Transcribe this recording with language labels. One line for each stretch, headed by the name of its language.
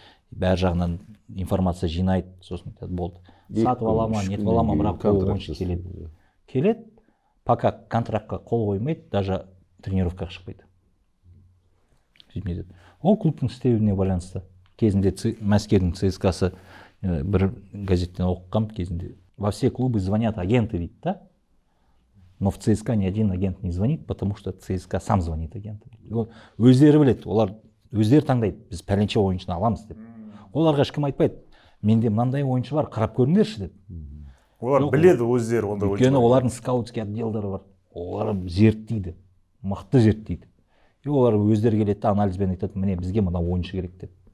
Kazakh: Бәр жағынан информация жинайды, сосын болды. Сатып ала ма, нетіп ала ма, бірақ ол ойыншы келеді. Келеді, пока контрактқа қол қоймайды, даже тренировкаға шықпайды. Ол клубтың істеуіне байланысты. Кезінде Мәскеудің ЦСКАсы бір газеттен оқығам кезінде.
Russian: Во все клубы звонят агенты,
Kazakh: дейді,
Russian: да? Но в ЦСКА ни один агент не звонит, потому что ЦСКА сам звонит агентам.
Kazakh: Өздері біледі, олар өздері таңдайды, біз пәленше ойыншыны аламыз деп. Оларға ешкім айтпайды, менде мынандай ойыншы бар, қарап көріңдерші деп. Олар біледі өздері ондай ойыншы. Өйткені олардың скаутский отделдары бар. Олар зерттейді, мықты зерттейді. И олар өздері келеді, анализбен айтады, міне бізге мына ойыншы керек деп.